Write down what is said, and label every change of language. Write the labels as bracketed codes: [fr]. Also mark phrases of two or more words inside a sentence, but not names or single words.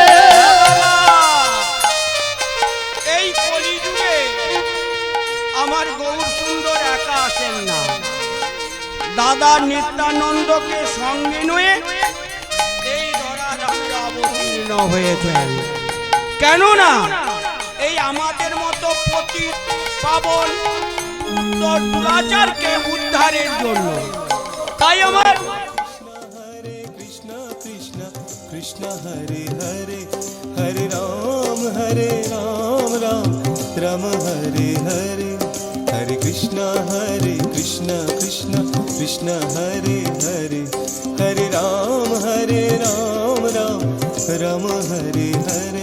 [bn] এই কলিযুগে আমার গৌর সুন্দর একা আসেন না, দাদা নিত্যানন্দকে সঙ্গে নিয়ে এই ধরাধামে অবতীর্ণ হয়েছেন। কেননা এই আমাদের মতো পতিত পাবন দুরাচারকে উদ্ধারের জন্য। তাই আমার [sa] Krishna Krishna Krishna Hare Hare Hare Ram Ram Ram Hare Hare Hare Krishna Krishna Krishna Hare Hare Hare Ram Ram Ram Hare Hare